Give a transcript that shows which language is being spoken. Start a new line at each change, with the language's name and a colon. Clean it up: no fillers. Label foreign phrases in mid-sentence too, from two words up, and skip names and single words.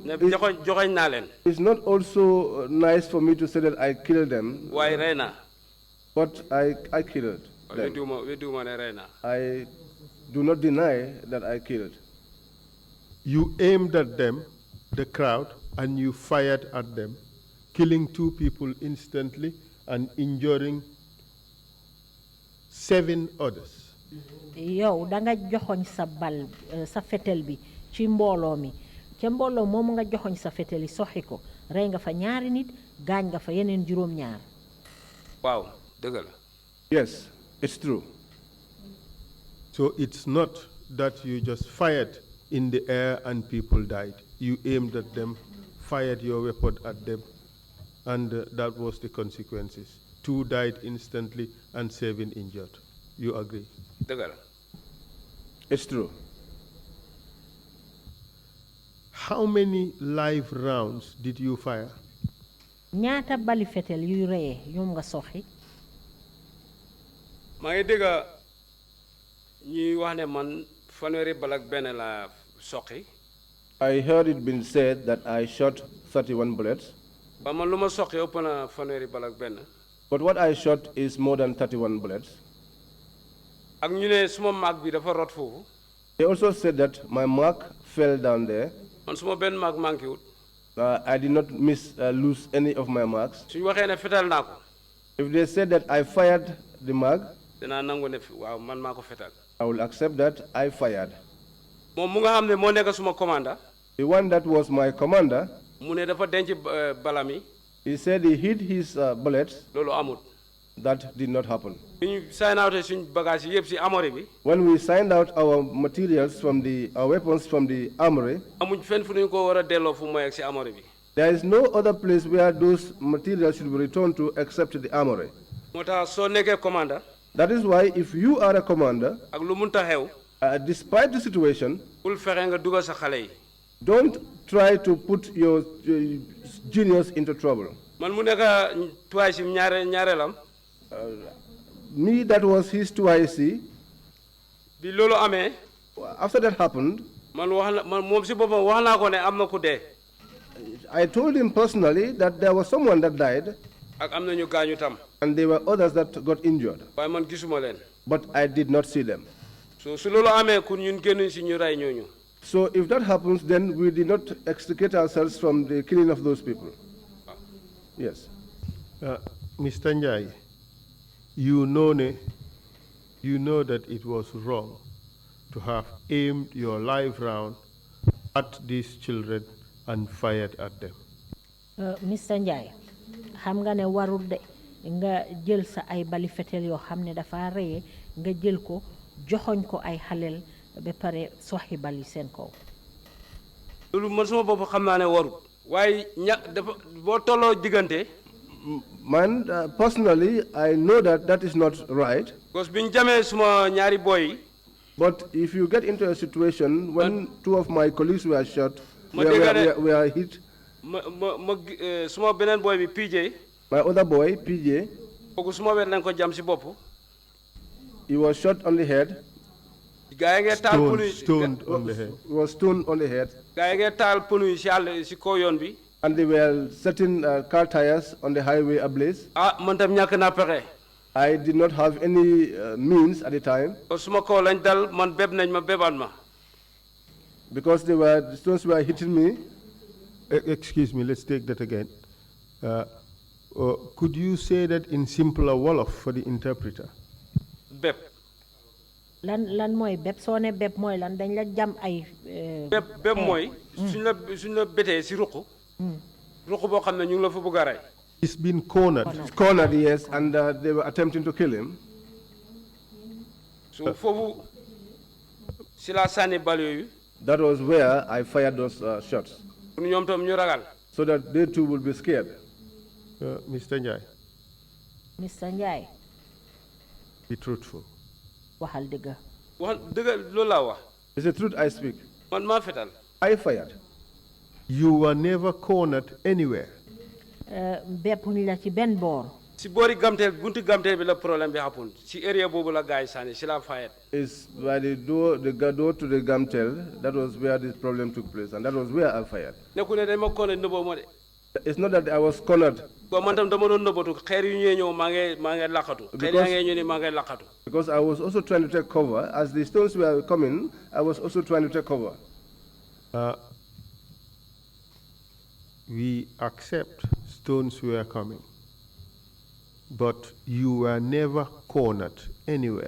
Wolof: ne joxoñ naa leen.
English: it's not also nice for me to say that I killed them,
Wolof: waaye rey naa.
English: but I killed them.
Wolof: weddiwuma ne rey naa.
English: I do not deny that I killed. You aimed at them, the crowd, and you fired at them, killing 2 people instantly and injuring 7 others.
Wolof: yow da nga joxoñ sa bal sa fetel bi ci mbooloo mi ca mbooloo moomu nga joxoñ sa fetel yi soxi ko rey nga fa ñaari nit gaañ nga fa yeneen juróom-ñaar. waaw dëgg la.
English: Yes, it's true. So it's not that you just fired in the air and people died. You aimed at them, fired your weapon at them, and that was the consequences. 2 died instantly and 7 injured. You agree?
Wolof: dëgg la.
English: It's true. How many live rounds did you fire?
Wolof: ñaata bali fetel yuy reyee ñoom nga soxi. maa ngi dégg ñuy wax ne man fanweeri bal ak benn la soqi.
English: I heard it been said that I shot 31 bullets.
Wolof: ba man lu ma soqi ëpp na fanweeri bal ak benn.
English: But what I shot is more than 31 bullets.
Wolof: ak ñu ne suma maag bi dafa rot foofu.
English: They also said that my mark fell down there.
Wolof: man suma benn maag manqué wut.
English: I did not lose any of my marks.
Wolof: suñu waxee ne fetal naa ko.
English: If they said that I fired the mag,
Wolof: danaa nangu ne waaw man maa ko fetal.
English: I will accept that I fired.
Wolof: moom mu nga xam ne moo nekk suma commander.
English: The one that was my commander,
Wolof: mu ne dafa denc balami.
English: he said he hid his bullets.
Wolof: loolu amut.
English: That did not happen.
Wolof: ñu
English: sign out
Wolof: suñ bagage yi yëpp si armory bi.
English: When we signed out our materials from our weapons from the armory,
Wolof: amuñ fenn fu ñu ko war a delloo fu mu yegg si armory bi.
English: there is no other place where those materials should be returned to except the armory.
Wolof: moo tax soo nekkee commander.
English: That is why if you are a commander,
Wolof: ak lu munta xew.
English: despite the situation,
Wolof: bul fexe nga dugal sa xale yi.
English: don't try to put your juniors into trouble.
Wolof: man mu nekk twice ñaareelam.
English: Me, that was his 2IC.
Wolof: bi loolu amee.
English: After that happened,
Wolof: man moom si boppam wax naa ko ne am na ku dee.
English: I told him personally that there was someone that died.
Wolof: ak am na ñu gaañu tam.
English: And there were others that got injured.
Wolof: waaye man gisuma leen.
English: But I did not see them.
Wolof: so su loolu amee kun ñun génnuñ si ñu rey ñooñu.
English: So if that happens, then we did not extricate ourselves from the killing of those people. Yes. Mr. Njie, you know that it was wrong to have aimed your live round at these children and fired at them.
Wolof: Mr. Njie, xam nga ne warul de nga jël sa ay bali fetel yoo xam ne dafa reye nga jël ko joxoñ ko ay xaleel ba pare soxi bali seen kaw. loolu man sama bopp xam naa ne warul. waaye dafa boo tolloo diggante.
English: Man, personally, I know that is not right.
Wolof: Because biñ jamee suma ñaari boy.
English: But if you get into a situation when two of my colleagues were shot, we are hit.
Wolof: Suma benen boy bi PJ.
English: My other boy, PJ.
Wolof: Kooku suma wet lañ ko jam si bopp.
English: He was shot on the head. Stoned on the head. He was stoned on the head.
Wolof: Gaa yi ngee taal punu yi si kaw yoon bi.
English: And they were setting car tires on the highway ablaze.
Wolof: man tam ñàkk naa pexe.
English: I did not have any means at the time.
Wolof: Suma kaw lañ dal man beb nañ ma bebaat ma.
English: Because the stones were hitting me. Excuse me, let's take that again. Could you say that in simpler Wolof for the interpreter?
Wolof: Beb. lan mooy beb soo ne beb mooy lan dañ la jam ay. beb mooy. suñ la betee si ruq. ruq boo xam ne ñu ngi la fa bëgg a rey.
English: He's been cornered. Cornered, yes, and they were attempting to kill him.
Wolof: So foofu si la sànni bal yooyu.
English: That was where I fired those shots.
Wolof: pour ñoom tam ñu ragal.
English: So that they too will be scared. Mr. Njie. Mr. Njie. Be truthful.
Wolof: waxal dëgg. wax dëgg loolu laa wax.
English: It's the truth I speak.
Wolof: man maa fetal.
English: I fired. You were never cornered anywhere.
Wolof: beppuñ la ci benn boor. si boori gamteel bunti gamteel bi la problème bi happen si area boobu la gars yi sànni si la fayet.
English: It's by the door to the Gamtel. That was where this problem took place, and that was where I fired.
Wolof: nekku ne dañ ma corner nëbboo ma de.
English: It's not that I was cornered.
Wolof: bon man tam dama doon nëbbatu xeer yu ñëwee ñëw maa ngi laqatu. xeer yaa ngi ñëw ni maa ngi laqatu.
English: Because I was also trying to take cover. As the stones were coming, I was also trying to take cover. We accept stones were coming, but you were never cornered anywhere.